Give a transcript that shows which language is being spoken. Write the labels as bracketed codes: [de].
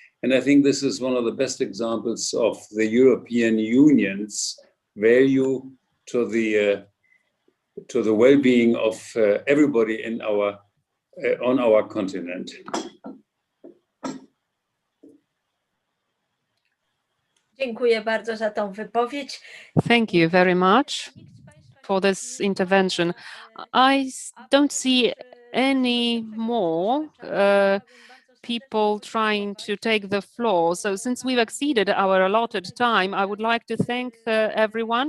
[en] And I think this is one of the best examples of the European Union's value to the well-being of everybody in our on our continent. [pl] Dziękuję bardzo za tą wypowiedź. [en] Thank you very much for this intervention. I don't see any more people trying to take the floor. So since we've exceeded our allotted time, I would like to thank everyone.